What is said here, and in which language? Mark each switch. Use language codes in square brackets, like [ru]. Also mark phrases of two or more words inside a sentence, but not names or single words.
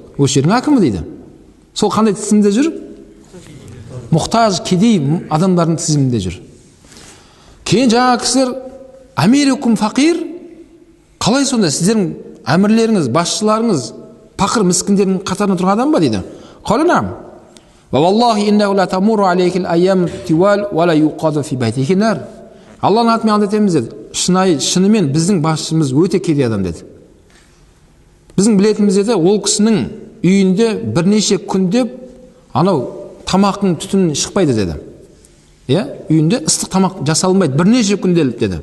[kk] Осы жердің әкімі дейді. Сол қандай тізімде жүр? Мұқтаж, кедей адамдардың тізімінде жүр. Кейін жаңа кісілер [ar] أميركم فقير, [kk] қалай сонда сіздердің әмірлеріңіз, басшыларыңыз пақыр міскіндердің қатарына тұрған адам ба дейді. Қаланам. [ar] ووالله إنه لتمر عليه الأيام الطوال ولا يوقد في بيته نار. [kk] Алланың атымен ант етеміз деді. Шынымен біздің басшымыз өте кедей адам деді. Біздің білетіміз деді, ол кісінің үйінде бірнеше күндеп тамақтың түтіні шықпайды деді. Үйінде ыстық тамақ жасалынбайды, бірнеше күнделіп деді.